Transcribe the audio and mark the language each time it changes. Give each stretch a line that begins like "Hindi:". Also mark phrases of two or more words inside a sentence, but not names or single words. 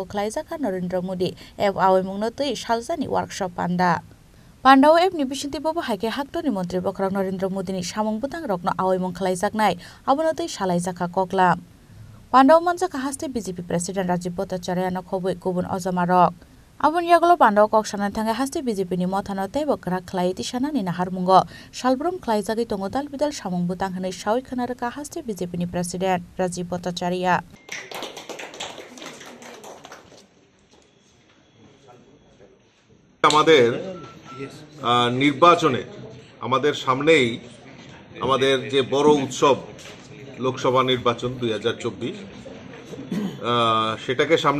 Kok Borok: khlaijaka Narendra Modi FI mungno tei saljani workshop Pandao ni bisinti bobo haike haktoni mantri bokrang Narendra Modi ni samung butang rokno awimung khlaijaknai abono tei salaijaka koklam Pandao manjaka haste BJP President Rajiv Bhattacharya no khoboi kubun ojamarok Abon yaglo Pandao koksanan thanga haste BJP ni mothano tei bokra khlai tisana ni naharmungo salbrum khlaijagi tongo dalbidal samung butang hne sawi khanaraka haste BJP ni President Rajiv Bhattacharya
Bangla: আমাদের নির্বাচনে আমাদের সামনেই আমাদের যে বড় উৎসব লোকসভা নির্বাচন 2024 সেটাকে সামনে